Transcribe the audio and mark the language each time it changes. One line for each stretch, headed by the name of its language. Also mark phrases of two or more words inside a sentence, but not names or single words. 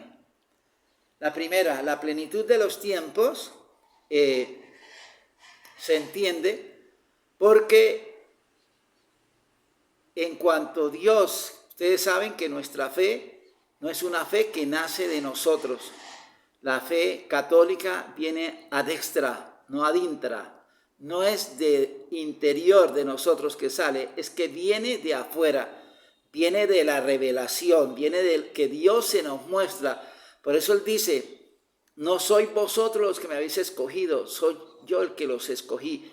Spanish: La primera, la plenitud de los tiempos se entiende porque en cuanto Dios, ustedes saben que nuestra fe no es una fe que nace de nosotros. La fe católica viene
Latin: ad extra,
Spanish: no
Latin: ad intra.
Spanish: No es de interior de nosotros que sale, es que viene de afuera. Viene de la revelación, viene del que Dios se nos muestra. Por eso Él dice, no sois vosotros los que me habéis escogido, soy yo el que los escogí.